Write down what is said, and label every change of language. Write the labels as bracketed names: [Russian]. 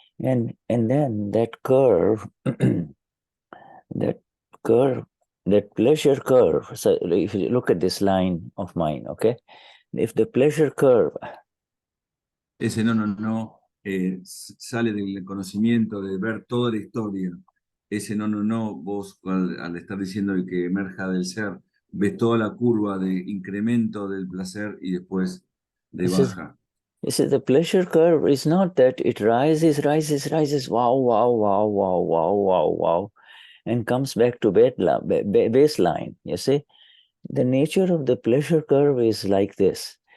[English] And then that curve, that pleasure curve. So if you look at this line of mine, okay? If the pleasure curve. [Spanish] Ese no sale del conocimiento, de ver toda la historia. Ese no, vos al estar diciendo que emerja del ser, ves toda la curva de incremento del placer y después de baja. [English] This is the pleasure curve is not that it rises, wow, and comes back to baseline, you see. The nature of the pleasure curve is like this.